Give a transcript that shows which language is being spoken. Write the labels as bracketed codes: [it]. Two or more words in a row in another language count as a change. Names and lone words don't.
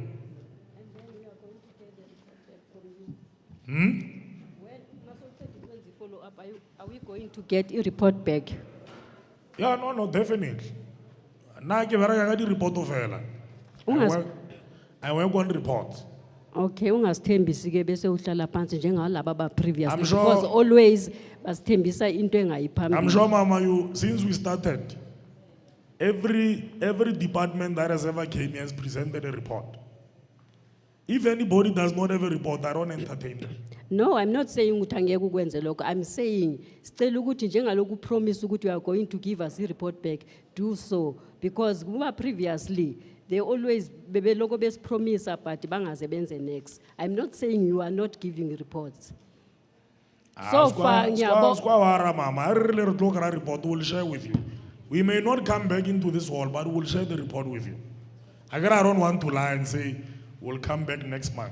[en] And then we are going to get the report back from you. When Masotho follow up, are we going to get a report back? Yeah, no, definitely. Now I report of I work on reports. [zu] Okay, ungasithembisi ke bese uhlala phansi njengalabo aba previous [en] I'm sure- because always [zu] basithembisa into engayiphambili. [en] I'm sure, Mama, since we started, every department that has ever came here has presented a report. If anybody does not have a report, I don't entertain them. No, I'm not saying [zu] ukuthi angeke ukwenze lokho. [en] I'm saying [zu] sicela ukuthi njengaloku [en] promise ukuthi you are going to give us a report back, do so because kuba previously they always [zu] bebeloko besipromise [en] but [zu] bangaze benze [en] next. I'm not saying you are not giving reports. So far, Mama, I really look at a report, we'll share with you. We may not come back into this hall, but we'll share the report with you. I don't want to lie and say we'll come back next month.